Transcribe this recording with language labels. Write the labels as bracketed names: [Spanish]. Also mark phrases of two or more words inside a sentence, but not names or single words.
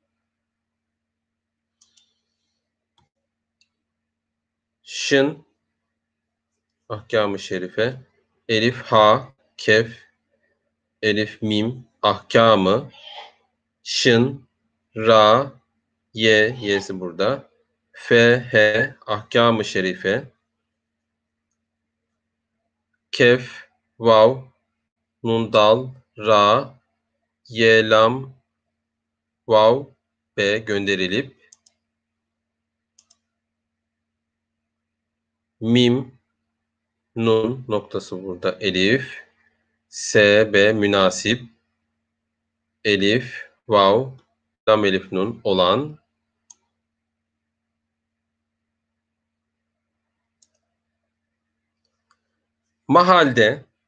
[Turkish] Şın ahkam-ı şerife, elif, ha, kef, elif, mim, ahkamı, şın, ra, y'si burada, fe, he, ahkam-ı şerife, kef, vav, nun, dal, ra, ye, lam, vav, be gönderilip mim, nun noktası burada elif, s, b münasip, elif, vav, lam elif nun olan mahalde